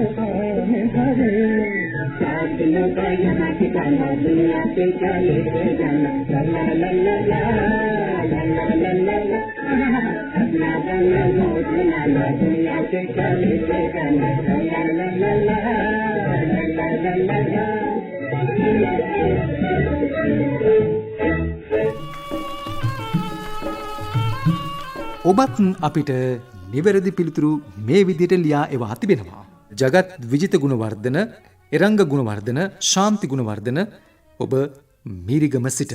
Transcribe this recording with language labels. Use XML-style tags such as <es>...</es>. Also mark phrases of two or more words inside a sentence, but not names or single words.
<hi>कौन भरे दिलों का यहाँ ठिकाना दुनिया से क्या लेके जाना ला ला ला ला ला ला ला ला अपना गाना मौज मनाना दुनिया से क्या लेके जाना ला ला ला ला ला ला ला ला</hi> <si>ඔබත් අපිට නිවැරදි පිළිතුරු මේ විදිහට ලියා එවා තිබෙනවා. ජගත් විජිත ගුණවර්ධන, එරංග ගුණවර්ධන, ශාන්ති ගුණවර්ධන ඔබ මීරිගම සිට.</si>